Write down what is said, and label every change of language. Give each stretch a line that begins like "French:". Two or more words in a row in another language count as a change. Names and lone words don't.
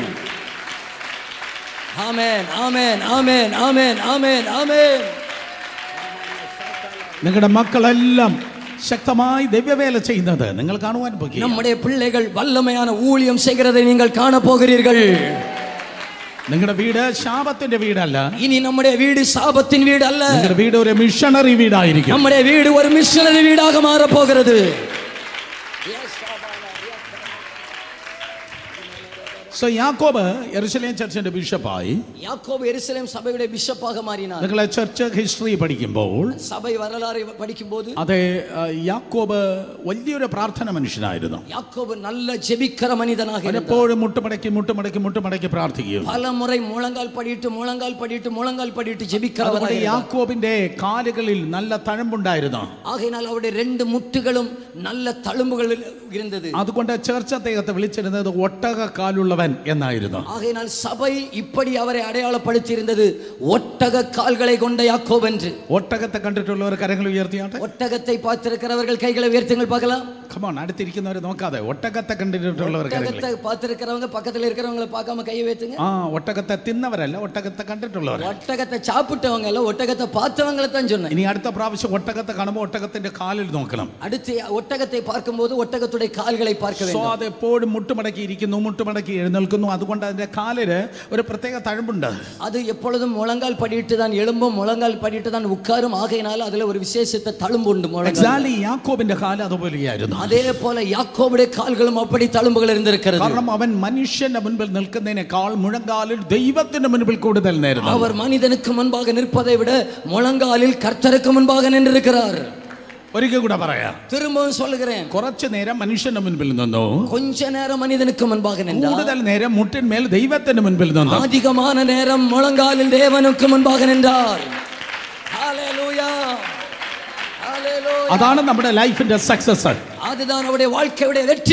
Tamil: ஆமென், ஆமென், ஆமென், ஆமென், ஆமென், ஆமென்.
Malayalam: നിങ്ങളുടെ മക്കളെല്ലാം ശക്തമായി ദൈവവേല ചെയ്യുന്നത് നിങ്ങൾ കാണുവാൻ പോകും.
Tamil: நம்முடைய பிள்ளைகள் வல்லமையான ஊழியம் செய்கிறதை நீங்கள் காண போகிறீர்கள்.
Malayalam: നിങ്ങളുടെ വീട് ശാപത്തിന്റെ വീടല്ല,
Tamil: இனி நம்முடைய வீடு சாபத்தின் வீடு அல்ல.
Malayalam: നിങ്ങളുടെ വീട് ഒരു മിഷണറി വീടായിരിക്കും.
Tamil: நம்முடைய வீடு ஒரு மிஷனரி வீடாக மாற போகிறது.
Malayalam: സോ യാക്കോബ് യെരൂശലേം ചർച്ചിന്റെ ബിഷപ്പായി.
Tamil: யாக்கோபு எருசலேம் சபையுடைய பிஷப்பாக மாறினார்.
Malayalam: നിങ്ങൾ
English: church history
Malayalam: പഠിക്കുമ്പോൾ,
Tamil: சபை வரலாறை படிக்கும்போது,
Malayalam: അതെ, യാക്കോബ് വലിയൊരു പ്രാർത്ഥന മനുഷ്യനായിരുന്നു.
Tamil: யாக்கோபு நல்ல ஜெபிக்கிற மனிதனாக இருந்தார்.
Malayalam: എപ്പോഴും മുട്ടുമടക്കി പ്രാർത്ഥിക്കും.
Tamil: பல முறை முழங்கால் படிட்டு ஜெபிக்கிறவராக இருந்தார்.
Malayalam: യാക്കോബിന്റെ കാലുകളിൽ നല്ല തഴമ്പുണ്ടായിരുന്നു.
Tamil: ஆகையினால் அவருடைய 2 முட்டுகளும் நல்ல தழும்புகள் இருந்தது.
Malayalam: അതുകൊണ്ട് ചർച്ച് അദ്ദേഹത്തെ വിളിച്ചിരുന്നത് ഒട്ടക കാലുള്ളവൻ എന്നായിരുന്നു.
Tamil: ஆகையினால் சபை இப்படி அவரை அடையாளப்படுத்தி இருந்தது, ஒட்டக கால்களை கொண்ட யாக்கோபு என்று.
Malayalam: ഒട്ടകത്തെ കണ്ടിട്ടുള്ളവർ കരങ്ങൾ ഉയർത്തിയാട്ടെ.
Tamil: ஒட்டகத்தை பார்த்திருக்கிறவர்கள் கைகளை உயர்த்துங்கள் பார்க்கலாம்.
English: Come on,
Malayalam: അടുത്തിരിക്കുന്നവരെ നോക്കാതെ ഒട്ടകത്തെ കണ്ടിട്ടുള്ളവർ
Tamil: ஒட்டகத்தை பார்த்திருக்கிறவங்க பக்கத்துல இருக்கிறவங்கள பார்க்காம கையை உயர்த்துங்க.
Malayalam: ഒട്ടകത്തെ തിന്നവരല്ല, ഒട്ടകത്തെ കണ്ടിട്ടുള്ളവർ.
Tamil: ஒட்டகத்தை சாப்பிட்டவங்க இல்ல, ஒட்டகத்தை பார்த்தவங்கள தான் சொன்னேன்.
Malayalam: ഇനി അടുത്ത പ്രാവശ്യം ഒട്ടകത്തെ കാണുമ്പോൾ ഒട്ടകത്തിന്റെ കാലിൽ നോക്കണം.
Tamil: அடுத்து ஒட்டகத்தை பார்க்கும்போது ஒட்டகத்துடைய கால்களை பார்க்க வேண்டும்.
Malayalam: അത് എപ്പോഴും മുട്ടുമടക്കി ഇരിക്കുന്നു, മുട്ടുമടക്കി എഴുന്നേൽക്കുന്നു. അതുകൊണ്ട് അതിന്റെ കാലില് ഒരു പ്രത്യേക തഴമ്പുണ്ട്.
Tamil: அது எப்பொழுதும் முழங்கால் படிட்டு தான் எழும்பும், முழங்கால் படிட்டு தான் உட்காரும். ஆகையினால அதுல ஒரு விசேஷத்த தழும்பு உண்டு.
Malayalam: എക്സാക്ട്ലി യാക്കോബിന്റെ കാല് അതുപോലെയായിരുന്നു.
Tamil: அதே போல யாக்கோபுடைய கால்களும் அப்படி தழும்புகள் இருந்திருக்கிறது.
Malayalam: കാരണം അവൻ മനുഷ്യന്റെ മുൻപിൽ നിൽക്കുന്നതിനേക്കാൾ മുഴങ്കാലിൽ ദൈവത്തിന്റെ മുൻപിൽ കൂടുതൽ നേരുന്നു.
Tamil: அவர் மனிதனுக்கு முன்பாக நிற்பதை விட முழங்காலில் கர்த்தருக்கு முன்பாக நின்றிருக்கிறார்.
Malayalam: ഒരിക്കൽ കൂടെ പറയാം.
Tamil: திரும்பவும் சொல்லுகிறேன்.
Malayalam: കുറച്ചു നേരം മനുഷ്യന്റെ മുൻപിൽ നിന്നു,
Tamil: கொஞ்ச நேரம் மனிதனுக்கு முன்பாக நின்றார்.
Malayalam: കൂടുതൽ നേരം മുട്ടിന്മേൽ ദൈവത്തിന്റെ മുൻപിൽ നിന്നു,
Tamil: அதிகமான நேரம் முழங்காலில் தேவனுக்கு முன்பாக நின்றார். ஹalleluya, ஹalleluya.
Malayalam: അതാണ് നമ്മുടെ ലൈഫിന്റെ സക്സസ്.
Tamil: அதுதான் அவருடைய வாழ்க்கையுடைய வெற்றி.